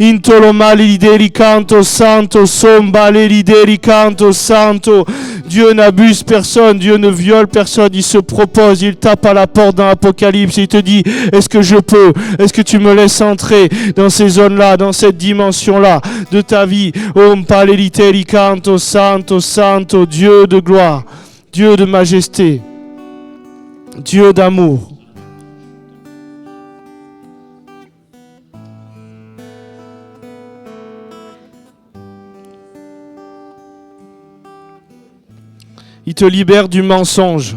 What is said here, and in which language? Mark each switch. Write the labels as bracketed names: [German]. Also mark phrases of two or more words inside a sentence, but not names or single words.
[Portuguese] Santo, Santo. [French] Dieu n'abuse personne, Dieu ne viole personne, il se propose, il tape à la porte dans l'Apocalypse, il te dit, est-ce que je peux? Est-ce que tu me laisses entrer dans ces zones-là, dans cette dimension-là de ta vie? Om paleliteri canto, santo, santo, Dieu de gloire, Dieu de majesté, Dieu d'amour. Il te libère du mensonge.